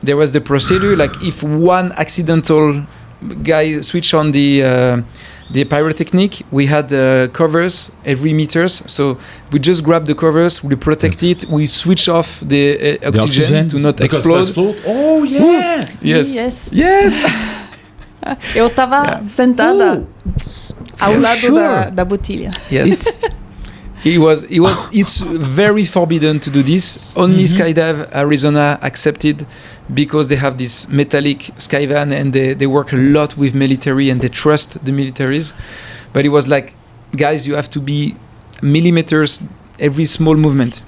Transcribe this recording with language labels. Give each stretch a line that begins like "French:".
English: There was the procedure, like if one accidental guy switch on the pyrotechnic, we had covers every meters, so we just grab the covers, we protect it, we switch off the oxygen to not explode. Oh yeah. Yes.
Portuguese: Eu tava sentada ao lado da botilha.
English: Yes. It's very forbidden to do this. Only Skydive Arizona accepted because they have this metallic Skyvan and they work a lot with military and they trust the militaries. But it was like, guys, you have to be millimeters every small movement.